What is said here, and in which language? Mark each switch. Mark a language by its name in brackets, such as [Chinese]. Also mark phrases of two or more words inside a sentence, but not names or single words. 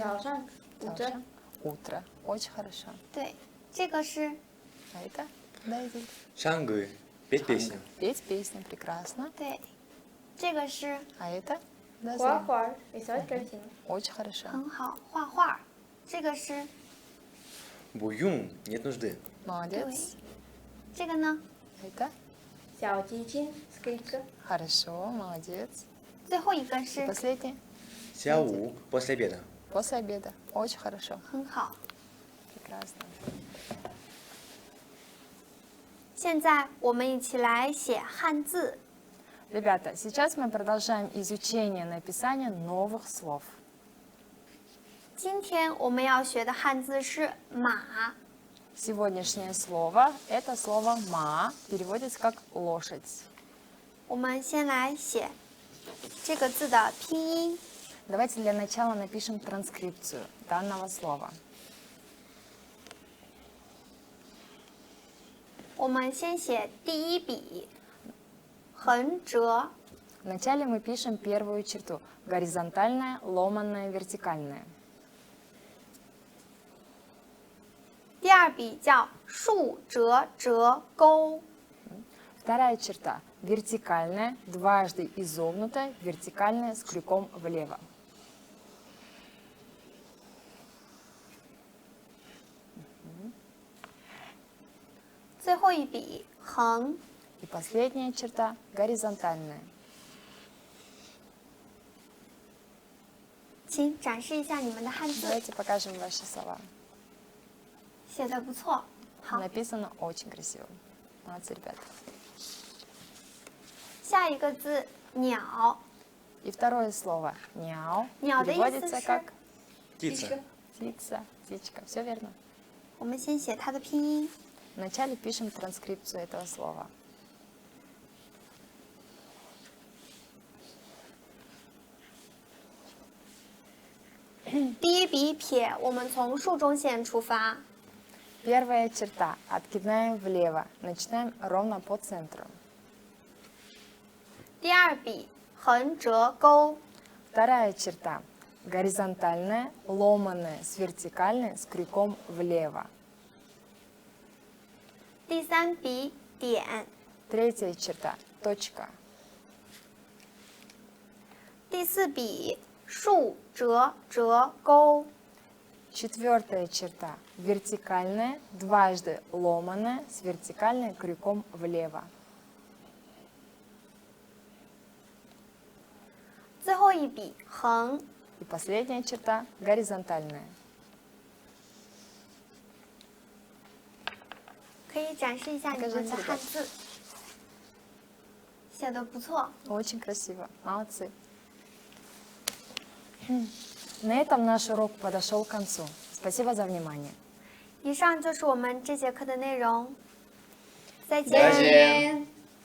[Chinese] 上。 [Russian] Завтра. Утро. Очень хорошо. [Chinese] 对，这个是 [Russian] А это? Да, Идиль. 唱歌。петь песню. Петь песни. Прекрасно. [Chinese] 对，这个是 [Russian] А это? Тазарин. 画，рисовать картину. Очень хорошо. [Chinese] 很好，画画。这个是 [Russian] 不用 ，нет нужды. [Chinese] 对 [Russian] Молодец.， [Chinese] 这个呢？ [Russian] Это? 小提琴 ，скрипка. Хорошо. Молодец. [Chinese] 最后一个 [Russian] И [Chinese] 是 [Russian] последнее. 下午 после обеда. После обеда. Очень хорошо. [Chinese] 很好。 [Russian] Прекрасно. [Chinese] 现在我们一起来写汉字。 [Russian] Ребята, сейчас мы продолжаем изучение написания новых слов. [Chinese] 今天我们要学的汉字是马。 [Russian] Сегодняшнее слово – это слово «ма», переводится как «лошадь». [Chinese] 我们先来写这个字的拼音。 [Russian] Давайте для начала напишем транскрипцию данного слова. [Chinese] 我们先写第一笔，横折。 [Russian] Вначале мы пишем первую черту – горизонтальная, ломаная, вертикальная. [Chinese] 第二笔叫竖折折钩。 [Russian] Вторая черта – вертикальная, дважды изогнутая, вертикальная с крюком влево. [Chinese] 最后一笔横。 [Russian] И последняя черта – горизонтальная. [Chinese] 请展示一下你们的汉字， [Russian] Давайте покажем ваши слова. [Chinese] 写的不错。好， [Russian] Написано очень красиво. Молодцы, ребята. [Chinese] 下一个字鸟。 [Russian] И второе слово «няо» Няо, да, переводится если как Птица. птица, птичка. Все верно. [Chinese] 我们先写它的拼音。 [Russian] Вначале пишем транскрипцию этого слова. [Chinese] 第一笔撇，我们从竖中线出发。 [Russian] Первая черта. Откиднаем влево. Начинаем ровно по центру. [Chinese] 第二笔横折钩。 [Russian] Вторая черта. Горизонтальная, ломаная, с вертикальной, с крюком влево. [Chinese] 第三笔点。 [Russian] Третья черта. Точка. [Chinese] 第四笔竖折折钩。 [Russian] Четвертая черта. Вертикальная, дважды ломаная, с вертикальной крюком влево. [Chinese] 最后一笔横。 [Russian] И последняя черта горизонтальная. [Chinese] 可以展示一下你们的汉字。写的不错。 [Russian] Очень красиво. Молодцы. На этом наш урок подошел к концу. Спасибо за внимание. [Chinese] 以上就是我们这节课的内容，再见。再见。